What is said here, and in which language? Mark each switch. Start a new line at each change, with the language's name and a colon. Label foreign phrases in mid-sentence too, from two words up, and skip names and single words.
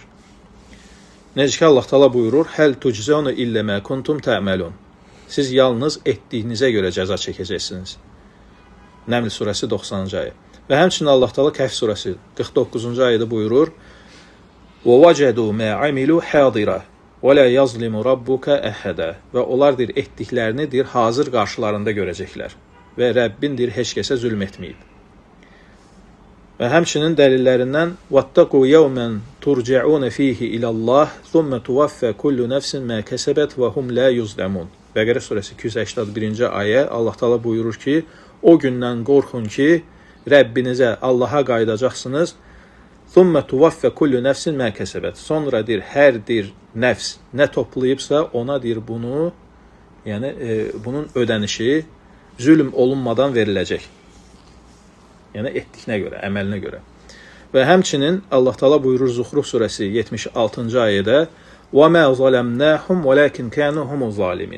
Azerbaijani: Necə ki, Allah Taala buyurur,
Arabic: "هل تجزون إلا ما كنتم تعملون."
Azerbaijani: Siz yalnız etdiyinizə görə cəza çəkəcəksiniz. Nəml surəsi 90-cı ayə. Və həmçinin Allah Taala Kəhf surəsi 49-cu ayədə buyurur,
Arabic: "ووجدوا ما عملوا حاضرا ولا يظلم ربك أحدا."
Azerbaijani: Və onlar deyir etdiklərini deyir hazır qarşılarında görəcəklər və Rəbbin deyir heç kəsə zülm etməyib. Və həmçinin dəlillərindən
Arabic: "واتقوا يوما ترجعون فيه إلى الله ثم توفى كل نفس ما كسبت وهم لا يظلمون."
Azerbaijani: Bəqərə surəsi 281-ci ayə Allah Taala buyurur ki, o gündən qorxun ki, Rəbbinizə, Allaha qayıdacaqsınız.
Arabic: "ثم توفى كل نفس ما كسبت."
Azerbaijani: Sonra deyir hər bir nəfs nə toplayıbsa ona deyir bunu, yəni bunun ödənişi zülm olunmadan veriləcək. Yəni etdiyinə görə, əməlinə görə. Və həmçinin Allah Taala buyurur Zuhruf surəsi 76-cı ayədə:
Arabic: "وما ظلمناهم ولكن كانوا هم الظالمين."